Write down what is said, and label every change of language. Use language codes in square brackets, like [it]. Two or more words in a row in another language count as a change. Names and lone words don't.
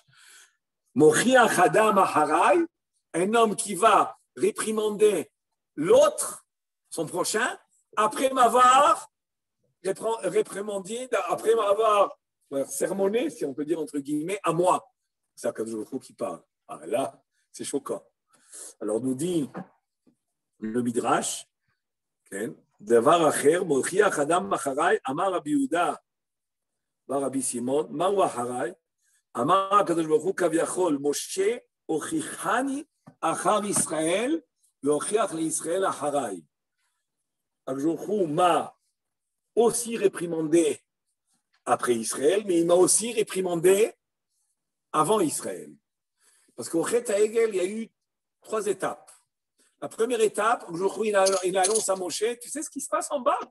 [he] מוכיח אדם אחריי, [fr] un homme qui va réprimander l'autre, son prochain, après m'avoir réprimandé, après m'avoir sermonné, si on peut dire entre guillemets, à moi. C'est Akadosh Baruch Hu qui parle. Ah, là, c'est choquant. Alors nous dit le Midrash, [he] דבר אחר, מוכיח אדם אחריי, אמר רבי יהודה ורבי סימון, מהו אחריי? אמר הקדוש ברוך הוא כביכול, משה הוכיחני אחר ישראל, והוכיח לישראל אחריי. [fr] הקדוש ברוך הוא m'a aussi réprimandé après Israël, mais il m'a aussi réprimandé avant Israël. Parce qu'au Chet HaEgel, il y a eu 3 étapes. La première étape, il annonce à Moshe, tu sais ce qui se passe en bas?